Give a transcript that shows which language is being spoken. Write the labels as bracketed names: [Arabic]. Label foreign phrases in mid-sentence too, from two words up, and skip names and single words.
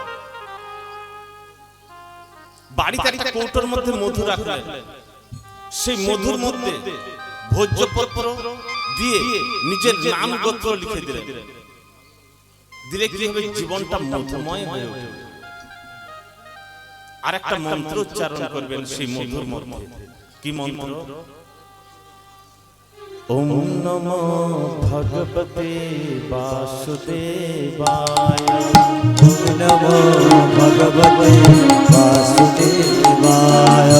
[Bangla] বাড়িতে একটা কৌটোর মধ্যে মধু রাখলেন, সেই মধুর মধ্যে ভোজ্যপত্র দিয়ে নিজের নাম গোত্র লিখে দিলেন। দিলে কি হবে? জীবনটা মধুময় হয়ে উঠবে। আর একটা মন্ত্র উচ্চারণ করবেন সেই মধুর মধ্যে। কি মন্ত্র? [Sanskrit] ওম নমো ভগবতে বাসুদেবায়, ওম নমো ভগবতে বাসুদেবায়,